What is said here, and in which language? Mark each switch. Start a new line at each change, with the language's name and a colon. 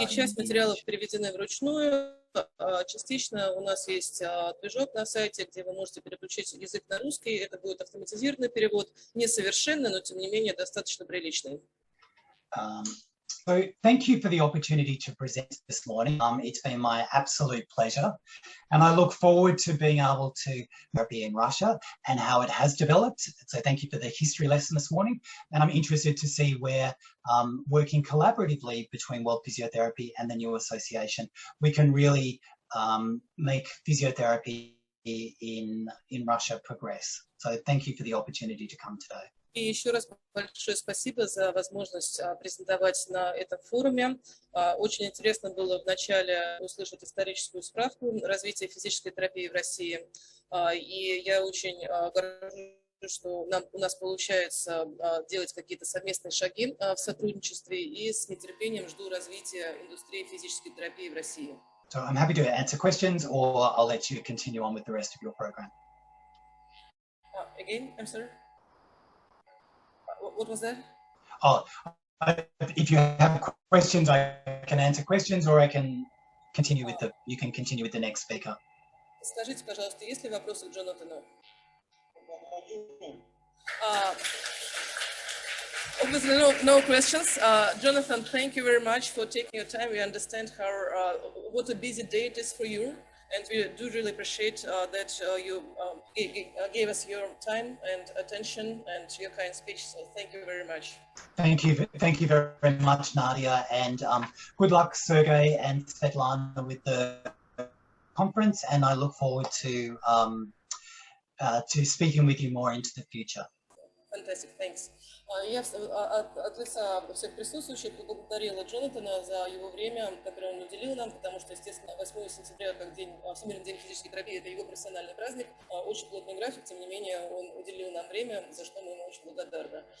Russian: И часть материалов переведены вручную. Частично у нас есть движок на сайте, где вы можете переключить язык на русский. Это будет автоматизированный перевод, несовершенный, но тем не менее достаточно приличный.
English: So thank you for the opportunity to present this morning. It's been my absolute pleasure, and I look forward to being able to be in Russia and how it has developed. So thank you for the history lesson this morning, and I'm interested to see where working collaboratively between World Physiotherapy and the new association, we can really make physiotherapy in Russia progress. So thank you for the opportunity to come today.
Russian: И еще раз большое спасибо за возможность презентовать на этом форуме. Очень интересно было вначале услышать историческую справку развития физической терапии в России. И я очень горжусь, что у нас получается делать какие-то совместные шаги в сотрудничестве, и с нетерпением жду развития индустрии физической терапии в России.
English: So I'm happy to answer questions, or I'll let you continue on with the rest of your program. Again, I'm sorry. What was that? Oh, if you have questions, I can answer questions, or I can continue with you can continue with the next speaker.
Russian: Скажите, пожалуйста, есть ли вопросы к Джонатану?
English: Obviously, no questions. Jonathan, thank you very much for taking your time. We understand what a busy day it is for you. And we do really appreciate that you gave us your time and attention and your kind speech. So thank you very much. Thank you very much, Nadia, and good luck, Sergey and Svetlana, with the conference. And I look forward to speaking with you more into the future. Fantastic, thanks.
Russian: Я от лица всех присутствующих поблагодарила Джонатана за его время, которое он уделил нам, потому что, естественно, 8 сентября, как Всемирный день физической терапии, это его профессиональный праздник, очень плотный график, тем не менее, он уделил нам время, за что мы ему очень благодарны.